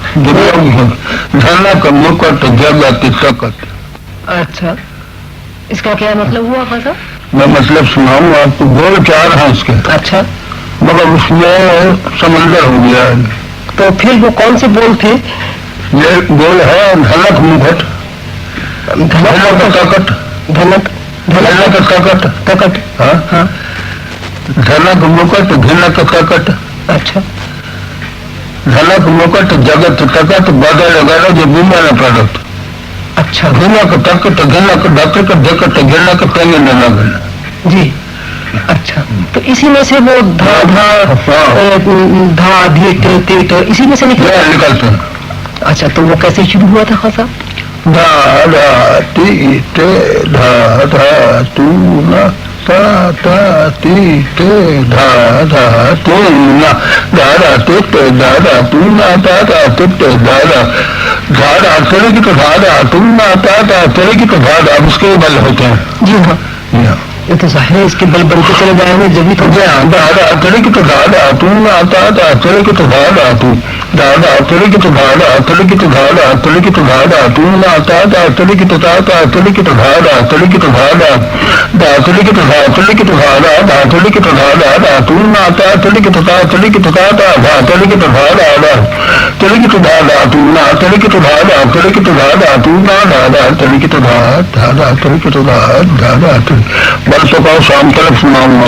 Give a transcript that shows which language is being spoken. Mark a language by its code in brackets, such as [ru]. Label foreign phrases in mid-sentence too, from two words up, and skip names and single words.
[hi] धना का मुकट जगा तितकट। अच्छा, इसका क्या मतलब हुआ खासा? मैं मतलब सुनाऊं आपको। बोल 4 हैं इसके। अच्छा, मगर उसमें समंदर हो गया है। तो फिर वो कौन से बोल थे? ये बोल है धनक मुकट, धनक तकट, धनक धनक तकट तकट। हाँ हाँ, धनक मुकट धनक तकट। अच्छा, धनक मुकट जगत तकट बदल गरज बिमल पड़त। अच्छा घनक तकट घनक डकट डकट घनक तेंग न लगन। जी। अच्छा, तो इसी में से वो धा धा धा धी टे ते तो इसी में से निकलते हैं। अच्छा, तो वो कैसे शुरू हुआ था खासा? धा धा ती ते धा धा तू ना ता ता ती ते धा धा तू ना धा धा ते ते धा धा तू ना ता ता ते ते धा धा धा धा तेरे की तो धा धा तू ना ता ता तेरे की तो धा धा। उसके बल होते हैं। जी हाँ, ये तो जाहिर है, इसके बल बनते चले जाएंगे जब भी तो दादा तेरे की तो दादा तू ना दादा तेरे की तो दादा तू दादा तेरे की तो दादा तेरे की तो दादा तेरे की तो दादा तू ना दादा तेरे की तो दादा तेरे की तो दादा तेरे की तो दादा दा तेरे की तो दादा तेरे की तो दादा दा तेरे की तो दादा दा तू ना दादा तेरे की तो दादा तेरे की तो दादा दा तेरे की तो दादा दा तेरे की तो दादा तू ना तेरे की तो दादा तेरे की तो दादा तू ना दादा तेरे की तो दादा तेरे की तो दादा बल तो कहो शाम तक सुनाऊंगा।